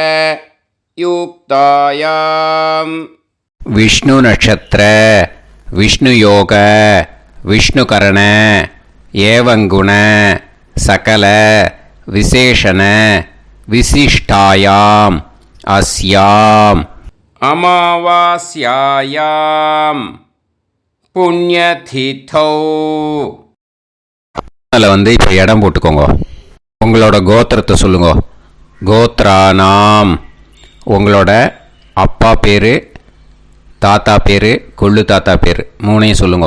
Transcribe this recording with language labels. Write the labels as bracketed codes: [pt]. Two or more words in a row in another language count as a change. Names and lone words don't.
[sa] युक्तायां विष्णु नक्षत्र विष्णु योग विष्णुकरण एवं गुण सकल विशेषण विशिष्टायां अस्यां अमावास्यायां புண்ணியதிதோ. [ta] அதில் இப்போ இடம் போட்டுக்கோங்க. உங்களோட கோத்திரத்தை சொல்லுங்க. கோத்ரானாம். உங்களோட அப்பா பேர், தாத்தா பேர், கொள்ளு தாத்தா பேர் 3ஐயும் சொல்லுங்க.